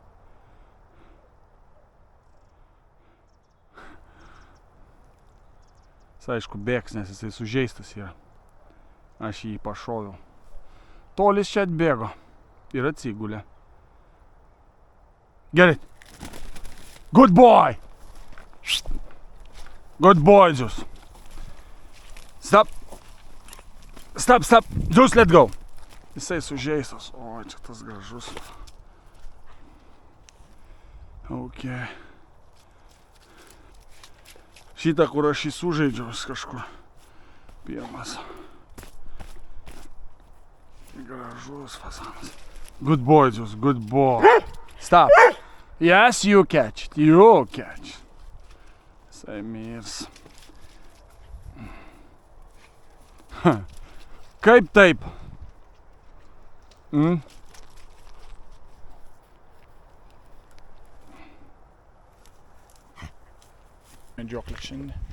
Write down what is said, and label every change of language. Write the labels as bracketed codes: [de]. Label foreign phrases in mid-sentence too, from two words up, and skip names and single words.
[lt] Jis aišku bėgs, nes jisai sužeistas yra. Aš jį pašoviau. Tolis čia atbėgo ir atsigulė. Gerai. [en] Good boy! Good boy, Zeus. Stop. Stop, stop. Zeus, let go. [lt] Jisai sužeistas. O, čia tas gražus. Ok. Šitą, kur aš jį sužaidžiau kažkur. Pirmas. Gražus fazanas. [en] Good boy, Zeus, good boy. Stop. Yes, you catch it. You catch it. [lt] Jisai mirs. Kaip taip? Medžioklė šiandien.